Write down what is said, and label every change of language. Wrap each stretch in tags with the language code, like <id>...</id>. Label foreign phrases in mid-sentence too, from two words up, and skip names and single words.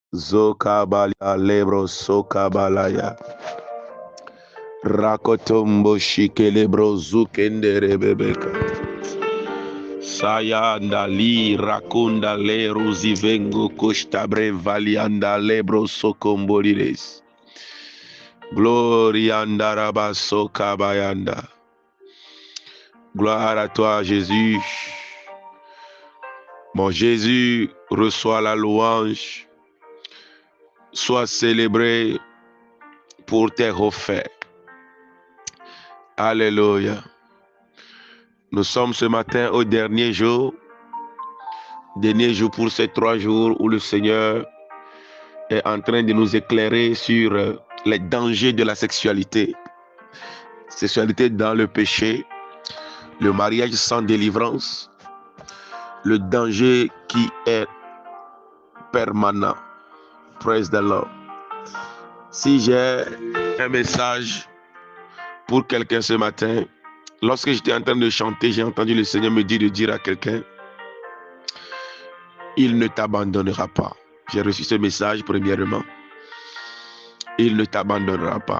<fr>Zokabalia lebro sokabalaya. Rakotombo shikelebro zukendere bebeka. Sayanda li rakunda le ruzivengo koshtabre valianda lebro sokombolides. Glorianda raba sokabayanda. Gloire à toi, Jésus. Mon Jésus, reçois la louange. Sois célébré pour tes refaits. Alléluia. Nous sommes ce matin au dernier jour pour ces 3 jours où le Seigneur est en train de nous éclairer sur les dangers de la sexualité. Sexualité dans le péché, le mariage sans délivrance, le danger qui est permanent.</fr> <en>Praise the Lord.</en> <fr>Si j'ai un message pour quelqu'un ce matin, lorsque j'étais en train de chanter, j'ai entendu le Seigneur me dire de dire à quelqu'un, il ne t'abandonnera pas. J'ai reçu ce message premièrement. Il ne t'abandonnera pas.</fr>